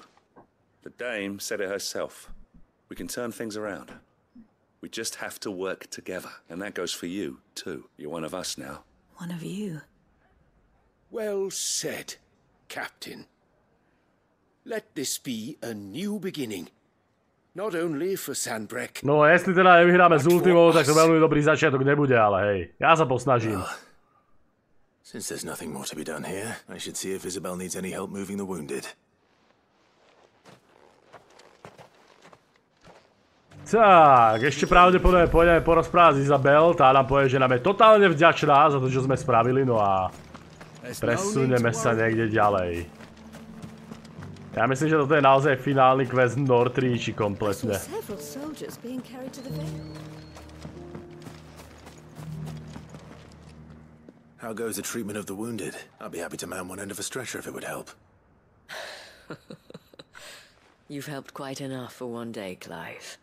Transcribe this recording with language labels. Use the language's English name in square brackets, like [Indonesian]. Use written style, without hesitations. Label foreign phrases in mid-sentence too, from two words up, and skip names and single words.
[English] The dame said it herself. We can turn things around. We just have to work together, and that goes for you, too. You're one of us now. One of you? Well said, Captain. Let this be a new beginning. Not only for Sanbreque. [Slovak] No, jestli teda nevyhráme s Ultimou, tak to veľmi dobrý začiatok nebude, ale hej, ja sa posnažím. [English] Since there's nothing more to be done here, I should see if Isabel needs any help moving the wounded. [Slovak] Tak, ešte pravdepodobne pôjdeme porozprávať s Isabel, tá nám povie, že nám je totálne vďačná za to, čo sme spravili, no a presunieme sa niekde ďalej. Ja myslím, že toto je naozaj finálny quest Northreachi kompletne. [English] How goes the treatment of the wounded? I'd be happy to man one end of a stretcher if it would help. You've helped quite enough for one day, Clive.